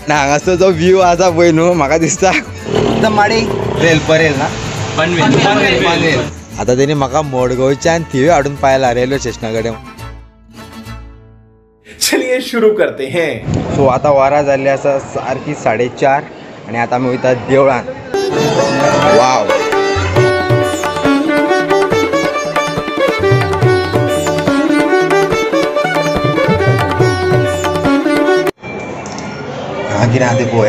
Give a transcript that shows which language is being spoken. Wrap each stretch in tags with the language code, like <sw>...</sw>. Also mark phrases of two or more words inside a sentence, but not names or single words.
<kok>हांगाचो जो व्यू आसा पळय न्हू म्हाका दिसता एकदम माडी रेल परेल ना पनवेल आता त्यांनी म्हाका मडगांवच्यान थिवी हाडून पायला रेल्वे स्टेशना कडेन.</kok> <hi>चलिए शुरू करते हैं.</hi> <kok>सो आता वरां जाल्ली आसा सारकी 4:30 आणि आता आमी वयता देवळान. वाव कितें आहा तें पळोवया.</kok>